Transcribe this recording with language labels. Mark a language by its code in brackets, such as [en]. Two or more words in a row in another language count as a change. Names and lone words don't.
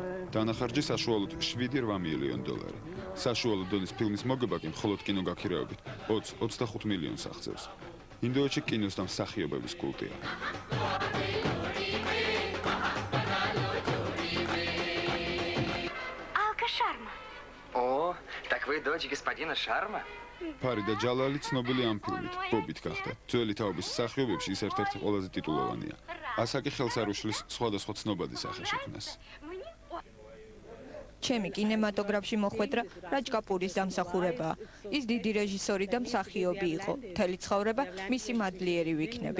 [ka] დანახარჯი საშუალოდ 7-8 მილიონ დოლარი. საშუალო დონის ფილმის მოგება კი მხოლოდ კინოგაქირავებით 20-25 მილიონს აღწევს. ინდოეთში კინოს და მსახიობების კულტია. [ru] Алка Шарма. О, так вы дочь господина Шарма? [ka] ფარიდა ჯალალი ცნობილი ამ ფილმით, ბობით გახდა. ძველი თაობის მსახიობებში ის ერთ-ერთი ყველაზე ტიტულოვანია. ასაკი ხელს არ უშლის სხვადასხვა ცნობადი სახეშექმნას. ჩემი კინემატოგრაფში მოხვედრა რაჯ კაპურის დამსახურებაა. ის დიდი რეჟისორი და მსახიობი იყო. მთელი ცხოვრება მისი მადლიერი ვიქნები.